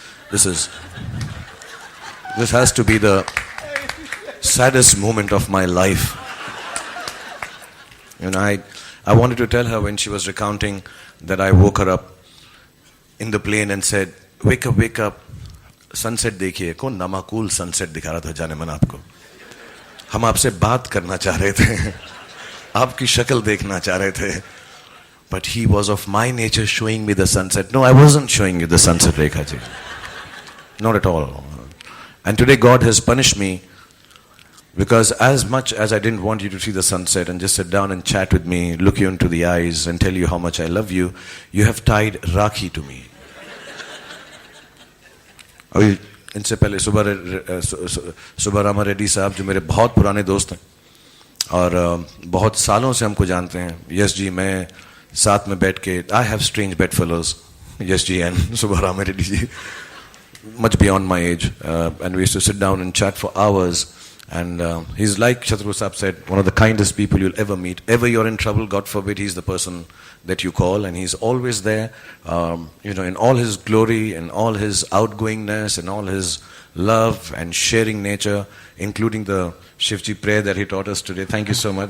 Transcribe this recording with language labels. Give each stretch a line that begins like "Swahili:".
English: This has to be the saddest moment of my life. You know, I wanted to tell her when she was recounting that I woke her up in the plane and said, wake up, sunset
Hindi: देखिए. कौन नामाकूल sunset दिखा रहा था जाने मन आपको? हम आपसे बात करना चाह रहे थे, आपकी शक्ल देखना चाह रहे थे.
English: But he was of my nature showing me the sunset. No, I wasn't showing you the sunset, Rekha ji. Not at all. And today God has punished me, because as much as I didn't want you to see the sunset and just sit down and chat with me, look you into the eyes and tell you how much I love you, you have tied Rakhi to me.
Hindi: अभी इनसे पहले सुब्बा रामा रेड्डी साहब जो मेरे बहुत पुराने दोस्त हैं और बहुत सालों से हमको जानते हैं. यश जी, मैं साथ में बैठ के,
English: I have strange bedfellows, Yash ji and Subba Rama Reddy ji, much beyond my age, and we used to sit down and chat for hours. And he's like Shatrughan Sahab said, one of the kindest people you'll ever meet. Ever you're in trouble, God forbid, he's the person that you call, and he's always there, in all his glory, and all his outgoingness, and all his love and sharing nature, including the Shivji prayer that he taught us today. Thank you so much.